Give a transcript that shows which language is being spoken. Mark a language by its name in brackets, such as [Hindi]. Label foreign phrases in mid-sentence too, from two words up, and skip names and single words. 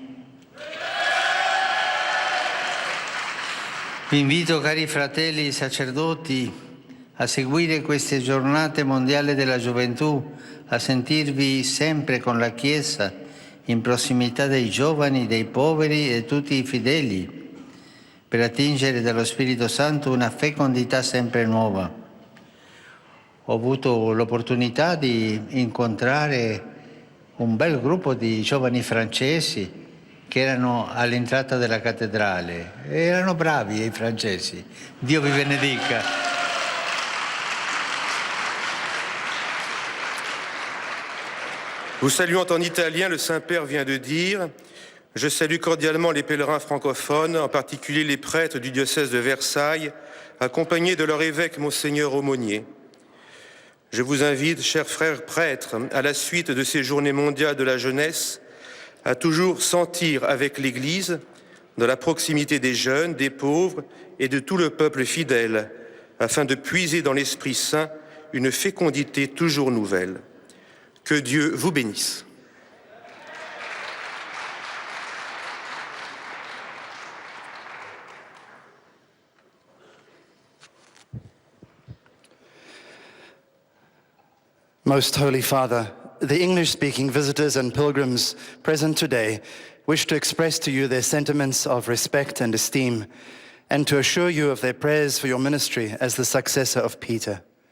[Italian] Vi invito, cari fratelli sacerdoti, a seguire queste giornate mondiali della gioventù, a sentirvi sempre con la Chiesa, in prossimità dei giovani, dei poveri e tutti i fedeli, per attingere dallo Spirito Santo una fecondità sempre nuova. Ho avuto l'opportunità di incontrare un bel gruppo di giovani francesi che erano all'entrata della cattedrale. Erano bravi i francesi. Dio vi benedica. [French] Vous saluant en italien, le Saint-Père vient de dire « Je salue cordialement les pèlerins francophones, en particulier les prêtres du diocèse de Versailles, accompagnés de leur évêque Monseigneur Aumonier. Je vous invite, chers frères prêtres, à la suite de ces journées mondiales de la jeunesse, à toujours sentir avec l'Église, dans la proximité des jeunes, des pauvres et de tout le peuple fidèle, afin de puiser dans l'Esprit Saint une fécondité toujours nouvelle. Que Dieu vous bénisse. [English] Most Holy Father, the English-speaking visitors and pilgrims present today wish to express to you their sentiments of respect and esteem, and to assure you of their prayers for your ministry as the successor of Peter.